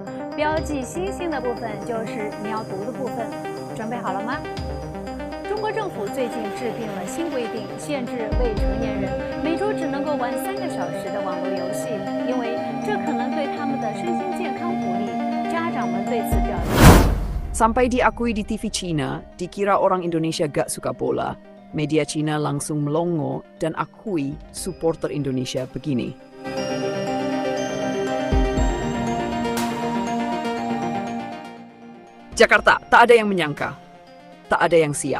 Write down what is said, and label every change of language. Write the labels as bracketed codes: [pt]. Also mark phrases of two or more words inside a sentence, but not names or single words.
[zh] 标记星星的部分就是你要读的部分，准备好了吗？中国政府最近制定了新规定，限制未成年人每周只能够玩3个小时的网络游戏，因为这可能对他们的身心健康不利。家长们对此表示。 [id] Sampai diakui di TV Cina, dikira orang Indonesia gak suka bola. Media Cina langsung melongo dan akui supporter Indonesia begini. Jakarta, tak ada yang menyangka, tak ada yang siap.